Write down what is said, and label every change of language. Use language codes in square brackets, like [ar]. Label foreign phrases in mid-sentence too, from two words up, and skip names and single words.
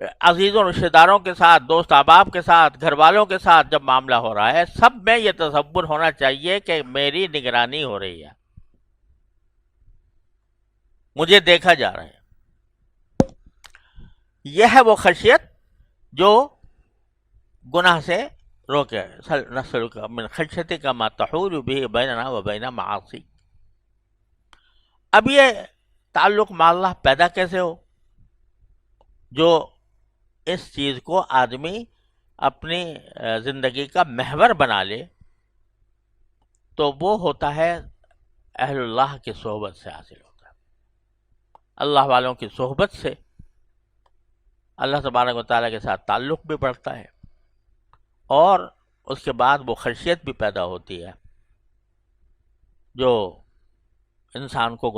[ur] عزیزوں رشتہ داروں کے ساتھ، دوست احباب کے ساتھ، گھر والوں کے ساتھ جب معاملہ ہو رہا ہے، سب میں یہ تصور ہونا چاہیے کہ میری نگرانی ہو رہی ہے، مجھے دیکھا جا رہا ہے۔ یہ ہے وہ خشیت جو گناہ سے روکے۔ [ar] نسألک من خشیتک ما تحول به بیننا و بین معاصی۔ [ur] اب یہ تعلق مع اللہ پیدا کیسے ہو؟ جو اس چیز کو آدمی اپنی زندگی کا محور بنا لے، تو وہ ہوتا ہے اہل اللہ کی صحبت سے حاصل ہوتا ہے، اللہ والوں کی صحبت سے اللہ تبارک و تعالیٰ کے ساتھ تعلق بھی بڑھتا ہے، اور اس کے بعد وہ خشیت بھی پیدا ہوتی ہے جو انسان کو